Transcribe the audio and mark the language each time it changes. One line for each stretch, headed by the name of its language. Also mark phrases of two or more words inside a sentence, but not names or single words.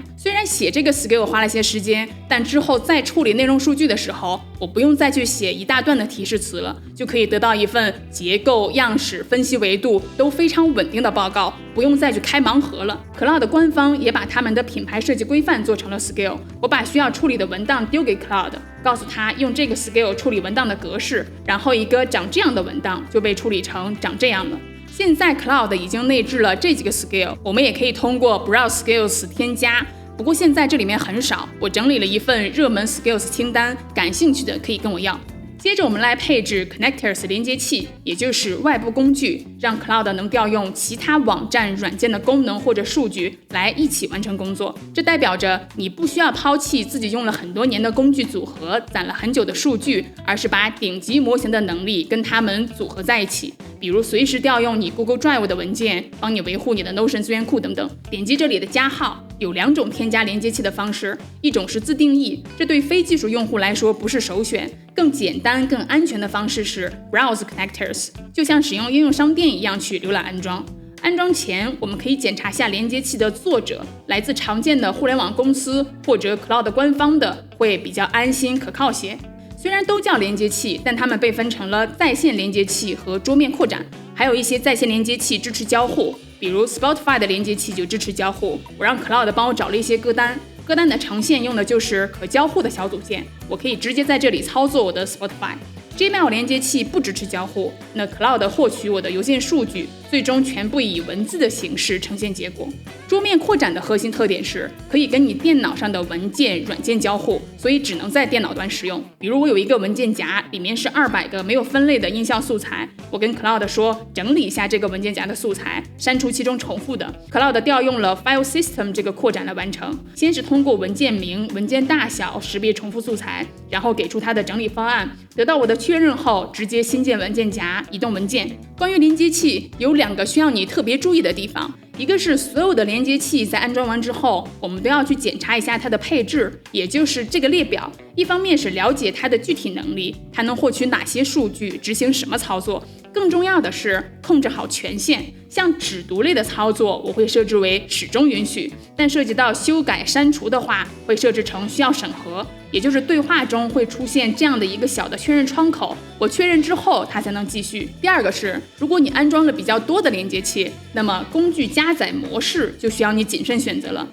Chinese: 雖然寫這個 skill 花了些時間，但之後再處理內容數據的時候，我不用再去寫一大段的提示詞了，就可以得到一份結構、樣式、分析維度都非常穩定的報告，不用再去開盲盒了。Claude 官方也把他們的品牌設計規範做成了 skill， 我把需要處理的文檔丟給 Claude， 告訴他用這個 skill 處理文檔的格式，然後一個長這樣的文檔就被處理成長這樣了。現在 Claude 已經內置了這幾個 skill，我們也可以通過
English: Browse Skills
Chinese: 添加。不過現在這裡面很少，我整理了一份熱門 Skills 清單，感興趣的可以跟我要。接着我們來配置 Connectors 連接器，也就是外部工具，讓 Claude 能調用其他網站軟件的功能或者數據來一起完成工作。這代表着你不需要拋棄自己用了很多年的工具組合，攢了很久的數據，而是把頂級模型的能力跟它們組合在一起。比如隨時調用你 Google Drive 的文件，幫你維護你的 Notion 資源庫等等。點擊這裡的加號，有2種添加連接器的方式，一種是自定義，這對非技術用戶來說不是首選，更簡單更安全的方式是
English: Browse Connectors，
Chinese: 就像使用应用商店一樣去瀏覽安装。安装前，我们可以检查下连接器的作者，来自常见的互联网公司或者 Claude 官方的，会比较安心可靠些。雖然都叫連接器，但它們被分成了在線連接器和桌面擴展，還有一些在線連接器支持交互，比如 Spotify 的連接器就支持交互。我讓 Cloud 幫我找了一些歌單，歌单的呈現用的就是可交互的小組件，我可以直接在這裡操作我的 Spotify。Gmail 連接器不支持交互，那 Cloud 獲取我的郵件數據，最終全部以文字的形式呈現結果。桌面擴展的核心特點是可以跟你電腦上的文件軟件交互，所以只能在電腦端使用。比如我有一個文件夾，裡面是200個沒有分類的音效素材，我跟 Cloud 說整理一下這個文件夾的素材，刪除其中重複的。Cloud 調用了 File System 這個擴展來完成，先是通過文件名、文件大小識別重複素材，然後給出它的整理方案，得到我的確認後，直接新建文件夾，移動文件。關於連接器，有2個需要你特別注意的地方，一個是所有的連接器在安裝完之後，我們都要去檢查一下它的配置，也就是這個列表。一方面是了解它的具體能力，它能獲取哪些數據，執行什麼操作。更重要的是控制好权限，像只讀類的操作我會設置為始終允許，但涉及到修改刪除的話會設置成需要審核，也就是對話中會出現這樣的一個小的確認窗口，我確認之後它才能繼續。第二個是，如果你安装了比較多的连接器，那麼工具加載模式就需要你謹慎選擇了。